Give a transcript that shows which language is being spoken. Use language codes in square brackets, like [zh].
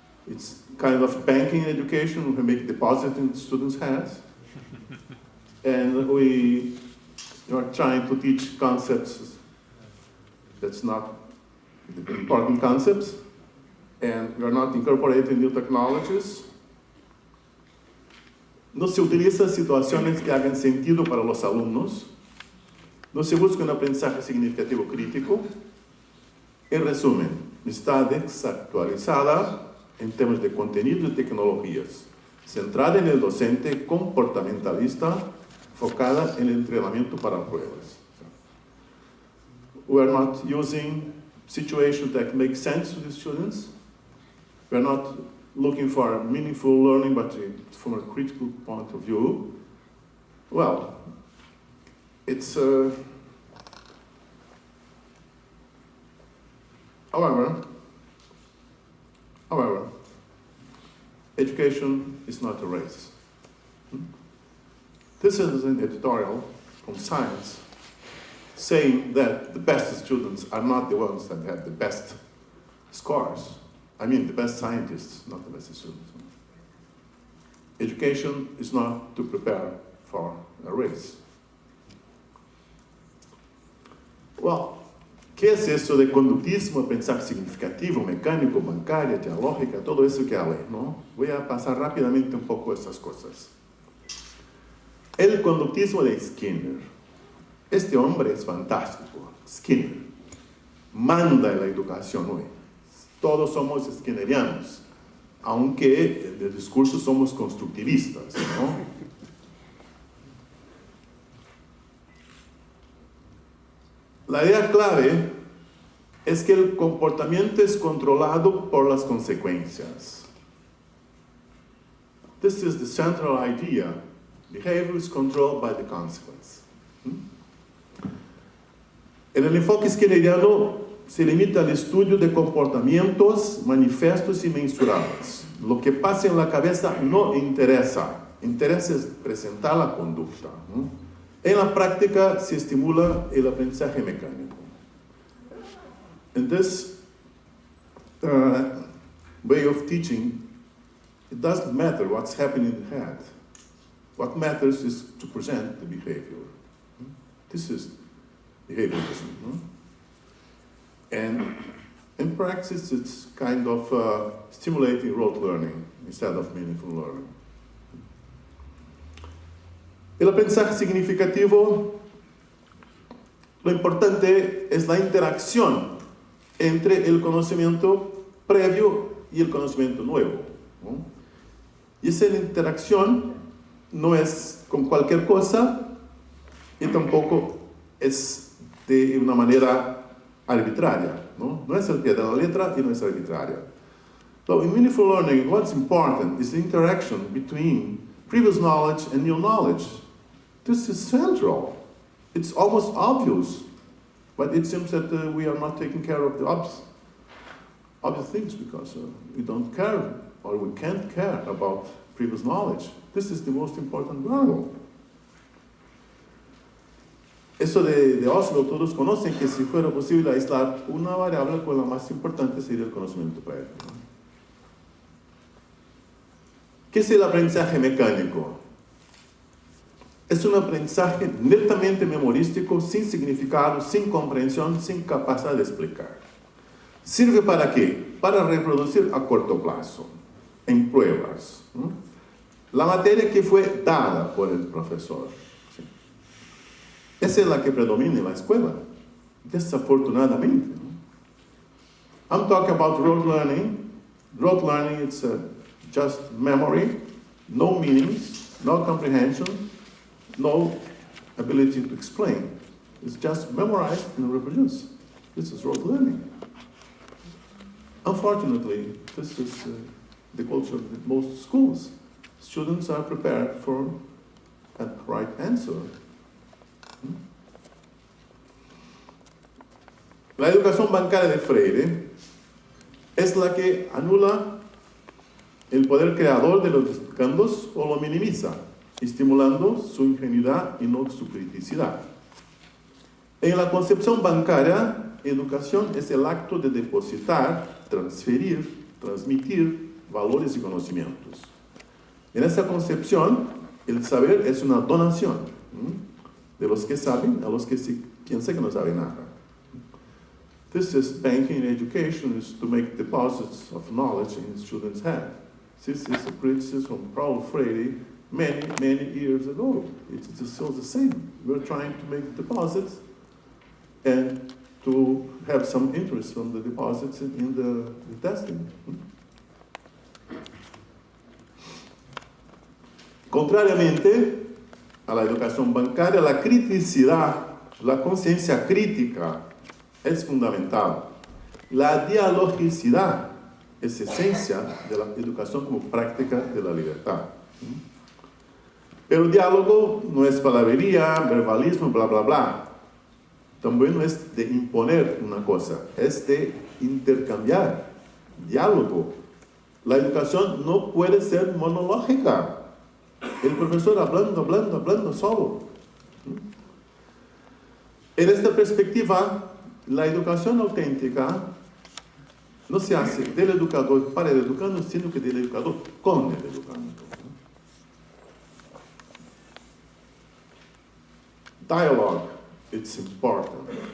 [en] It's kind of banking education. We make deposit in students' hands. And we are trying to teach concepts that's not important concepts. And we are not incorporating new technologies. [es] No se utilizan situaciones que hagan sentido para los alumnos. No se busca un aprendizaje significativo crítico. En resumen, está desactualizada en temas de contenido y tecnologías, centrada en el docente comportamentalista, focada en el entrenamiento para pruebas. [en] We are not using situations that make sense to the students. We are not looking for meaningful learning, but from a critical point of view. Well, it's however, education is not a race. This is an editorial from Science saying that the best students are not the ones that have the best scores. I mean, the best scientists, not the best students. Education is not to prepare for a race. [es] Well, ¿qué es eso de conductismo, pensar significativo, mecánico, bancaria, dialógica, todo eso que hablé, ¿no? Voy a pasar rápidamente un poco estas cosas. El conductismo de Skinner. Este hombre es fantástico. Skinner manda en la educación hoy. Todos somos skinnerianos, aunque en el discurso somos constructivistas, ¿no? La idea clave es que el comportamiento es controlado por las consecuencias. [en] This is the central idea. Behavior is controlled by the consequence. [es] En el enfoque skinneriano se limita al estudio de comportamientos manifestos y mensurables. Lo que pasa en la cabeza no interesa. Interesa es presentar la conducta, ¿no? En la práctica se estimula el aprendizaje mecánico. [en] In this way of teaching, it doesn't matter what's happening in the head. What matters is to present the behavior. This is behaviorism. And in practice, it's kind of stimulating rote learning instead of meaningful learning. [es] El aprendizaje significativo, lo importante es la interacción entre el conocimiento previo y el conocimiento nuevo, ¿no? Y esa interacción no es con cualquier cosa y tampoco es de una manera arbitraria, ¿no? No es al pie de la letra y no es arbitraria. [en] So in meaningful learning, what's important is the interaction between previous knowledge and new knowledge. This is central. It's almost obvious, but it seems that we are not taking care of the obvious things because we don't care or we can't care about previous knowledge. This is the most important variable. [es] Eso de Oslo, todos conocen que si fuera posible aislar una variable, pues la más importante sería el conocimiento previo, ¿no? ¿Qué es el aprendizaje mecánico? Es un aprendizaje netamente memorístico, sin significado, sin comprensión, sin capacidad de explicar. ¿Sirve para qué? Para reproducir a corto plazo, en pruebas, ¿no? La materia que fue dada por el profesor. ¿Sí? Esa es la que predomina en la escuela, desafortunadamente, ¿no? [en] I'm talking about rote learning. Rote learning, it's just memory, no meanings, no comprehension, no ability to explain. It's just memorize and reproduce. This is rote learning. Unfortunately, this is the culture of most schools. Students are prepared for a right answer. [es] La educación bancaria de Freire es la que anula el poder creador de los educandos o lo minimiza, estimulando su ingenuidad y no su criticidad. En la concepción bancaria, educación es el acto de depositar, transferir, transmitir valores y conocimientos. En esa concepción, el saber es una donación, de los que saben a los que piensan que no saben nada. [en] This is banking education, is to make deposits of knowledge in students' head. This is a criticism from Paulo Freire many, many years ago. It's still the same. We're trying to make deposits and to have some interest from the deposits in the testing. [es] Contrariamente a la educación bancaria, la criticidad, la conciencia crítica es fundamental. La dialogicidad es esencia de la educación como práctica de la libertad. Pero el diálogo no es palabrería, verbalismo, bla, bla, bla. También no es de imponer una cosa, es de intercambiar. Diálogo La educación no puede ser monológica. El profesor hablando solo. En esta perspectiva, la educación auténtica no se hace del educador para el educando, sino que del educador con el educando. [en] Dialogue, it's important.